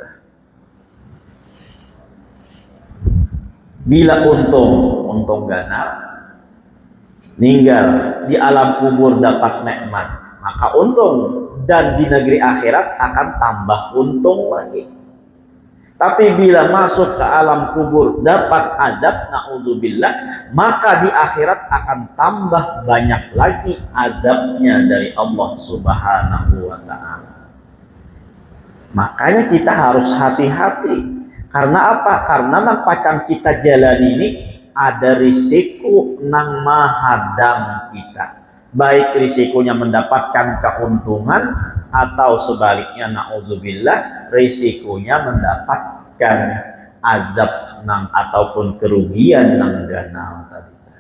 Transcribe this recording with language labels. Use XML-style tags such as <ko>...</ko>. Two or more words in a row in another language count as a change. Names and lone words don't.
<id>Bila untung ganal, ninggal di alam kubur dapat nikmat, maka untung, dan di negeri akhirat akan tambah untung lagi. Tapi bila masuk ke alam kubur dapat adab, naudzubillah, maka di akhirat akan tambah banyak lagi adabnya dari Allah</id> <ar>سبحانه وتعالى.</ar> <id>Makanya kita harus hati-hati. Karena apa?</id> <bjn>Karena nang pacang kita jalan ini ada risiko nang menghadang kita.</bjn> <id>Baik risikonya mendapatkan keuntungan atau sebaliknya naudzubillah risikonya mendapatkan azab nang ataupun kerugian nang ganal tadi.</id>